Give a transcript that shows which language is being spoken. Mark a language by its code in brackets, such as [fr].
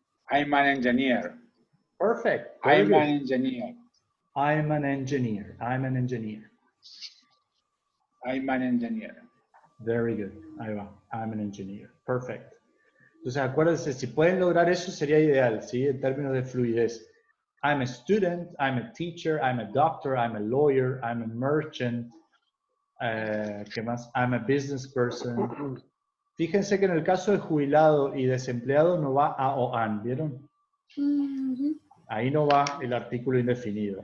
[en] I'm an engineer. Perfect. Very I'm good. an engineer. I'm an engineer. I'm an engineer. I'm an engineer. Very good. [es] Ahí va. [en] I'm an engineer. Perfect. [es] Entonces, acuérdense, si pueden lograr eso sería ideal, ¿sí? En términos de fluidez. [en] I'm a student, I'm a teacher, I'm a doctor, I'm a lawyer, I'm a merchant. [es] ¿Qué más? [en] I'm a business person. [es] Fíjense que en el caso de jubilado y desempleado no va a o an, ¿vieron? Ahí no va el artículo indefinido.